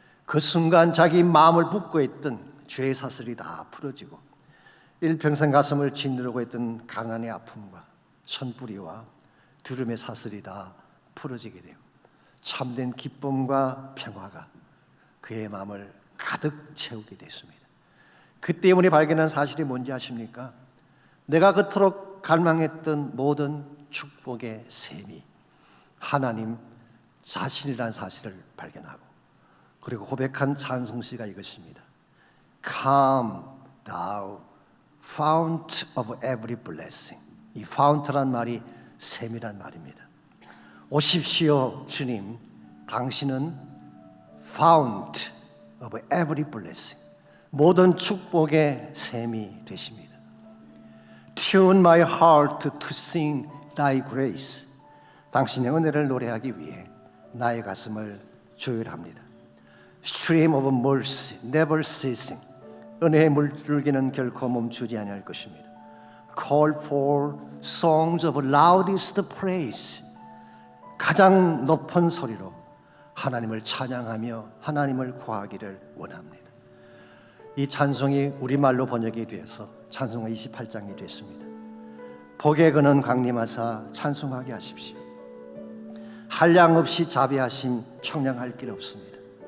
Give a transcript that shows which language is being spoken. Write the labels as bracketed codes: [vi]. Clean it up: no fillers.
[ko] 그 순간 자기 마음을 붙고 있던 죄의 사슬이 다 풀어지고 일평생 가슴을 짓누르고 있던 가난의 아픔과 천뿌리와 두려움의 사슬이 다 풀어지게 되고 참된 기쁨과 평화가 그의 마음을 가득 채우게 됐습니다. 그때 우리 발견한 사실이 뭔지 아십니까? 내가 그토록 갈망했던 모든 축복의 셈이 하나님 자신이라는 사실을 발견하고 그리고 고백한 찬송시가 이것입니다. [en] Come thou fount of every blessing. [ko] 이 fount란 말이 샘이란 말입니다. 오십시오 주님, 당신은 [en] fount of every blessing, [ko] 모든 축복의 샘이 되십니다. [en] Tune my heart to sing thy grace. [ko] 당신의 은혜를 노래하기 위해 나의 가슴을 조율합니다. [en] Stream of mercy never ceasing. [ko] 은혜의 물줄기는 결코 멈추지 아니할 것입니다. [en] Call for songs of loudest praise. [ko] 가장 높은 소리로 하나님을 찬양하며 하나님을 구하기를 원합니다. 이 찬송이 우리말로 번역이 되어서 찬송가 28장이 됐습니다. 복에 거는 강림하사 찬송하게 하십시오. 한량 없이 자비하심 청량할 길 없습니다.